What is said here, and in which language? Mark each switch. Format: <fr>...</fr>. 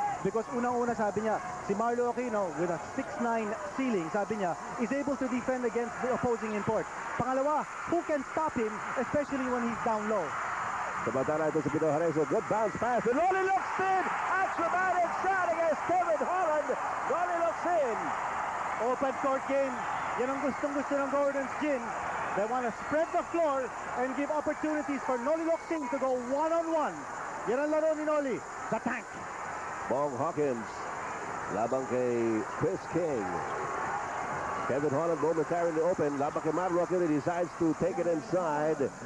<en>Because</en> <tl>unang-una sabi niya, si</tl> <en>Marlo Aquino with a 6'9 ceiling, sabi niya, is able to defend against the opposing import. Pangalawa, who can stop him, especially when he's down low?</en> <tl>Samantala ito si</tl> <en>Pino Hareso, good bounce pass, and Noli Locsin, acrobatic shot against Kevin Holland. Noli Locsin. Open court game.</en> <tl>Yan ang gustong-gusto ng Gordon's Gin.</tl> <en>They want to spread the floor and give opportunities for Noli Locsin to go one-on-one.</en> <tl>Yan ang laro ni Noli,</tl> <en>the tank.</en> <tl>Bong Hawkins, labang kay Chris King.</tl> <en>Kevin Holland momentarily open.</en> <tl>Labang kay</tl> <en>Marlo Aquino, decides to take it inside.</en>